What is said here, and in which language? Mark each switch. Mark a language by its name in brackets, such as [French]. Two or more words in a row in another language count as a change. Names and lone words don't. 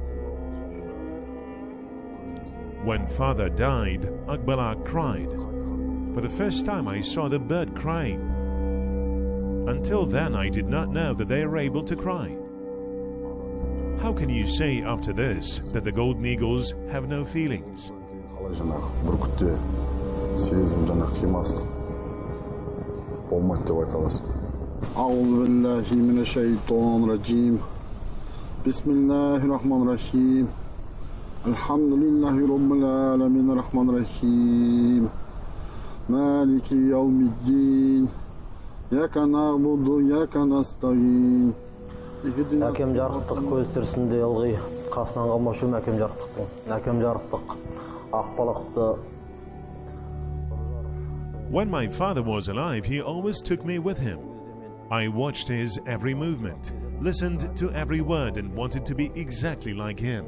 [English] When father died, Akbalak cried. For the first time I saw the bird crying. Until then I did not know that they are able to cry. How can you say after this that the golden eagles have no feelings? [Kazakh] Қалай жаңағы бүркітте сезім жаңа қимастық болмайды деп айта аласың. [Arabic] أعوذ بالله من الشيطان الرجيم. بسم الله الرحمن الرحيم. Алхамдулиллахи رب العالمين الرحمن الرحيم. مالك يوم الدين. إياك نعبد، إياك نستعين. [Kazakh] Әкем жарықтық көз тірісінде ылғи қасынан қалмаушы ем әкем жарықтықтың. Әкем жарықтық Ақбалақты. [English] When my father was alive, he always took me with him. I watched his every movement, listened to every word and wanted to be exactly like him.